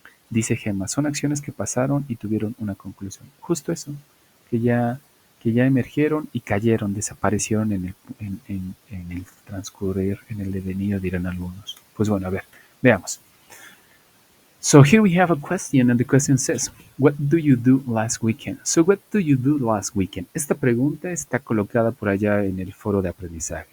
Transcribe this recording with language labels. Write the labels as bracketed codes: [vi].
[es] Dice Gemma, son acciones que pasaron y tuvieron una conclusión. Justo eso, que ya, que ya emergieron y cayeron, desaparecieron en el transcurrir, en el devenir, dirán algunos. Pues bueno, a ver, veamos. [en] So here we have a question, and the question says, "What do you do last weekend?" So what do you do last weekend? [es] Esta pregunta está colocada por allá en el foro de aprendizaje.